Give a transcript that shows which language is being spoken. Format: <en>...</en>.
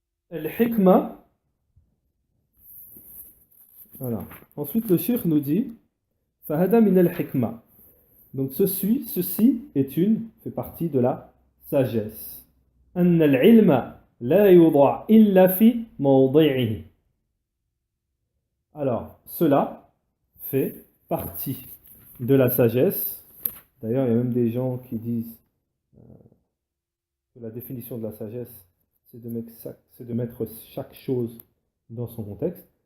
<ar>Al-hikma.</ar> <fr>Voilà. Ensuite, le cheikh nous dit</fr> <ar>Fahada min al-hikma.</ar> <fr>Donc ceci fait partie de la sagesse.</fr> <ar>أن العلم لا يوضع إلا في موضعه.</ar> <fr>Alors, cela fait partie de la sagesse. D'ailleurs, il y a même des gens qui disent que la définition de la sagesse, c'est de mettre chaque chose dans son contexte.</fr>